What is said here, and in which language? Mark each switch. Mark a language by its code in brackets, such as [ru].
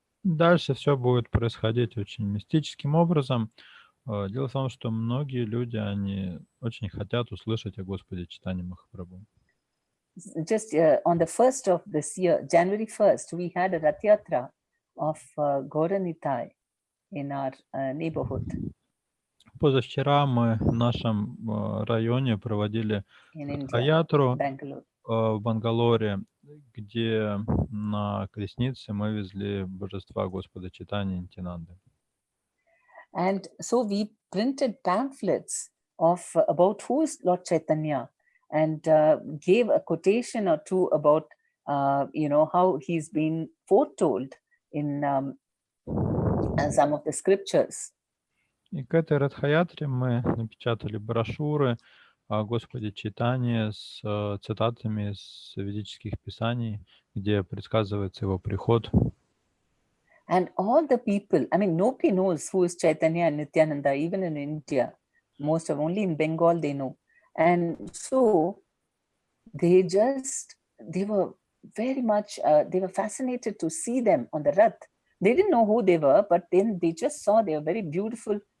[ru] Дальше все будет происходить очень мистическим образом. Дело в том, что многие люди, они очень хотят услышать о Господе Чайтанье Махапрабху. [en] Just on the 1st of this year, January 1st, we had a Rath Yatra of Gaurangi in our neighborhood. [ru] Позавчера мы в нашем районе проводили Раth-ятру в Бангалоре, где на колеснице мы везли божества Господа Чайтаньи Нитьянанды. [en] And so we printed pamphlets about who is Lord Chaitanya, and gave a quotation or two about how he's been foretold in some of the scriptures. [ru] И к этой Радха-ятре мы напечатали брошюры о Господе Чайтанье с цитатами из ведических писаний, где предсказывается его приход. [en] And all the people, nobody knows who is Chaitanya and Nityananda, even in India. Most of only in Bengal they know. And so they were very much, they were fascinated to see them on the Rath. They didn't know who they were, but then they just saw they were very beautiful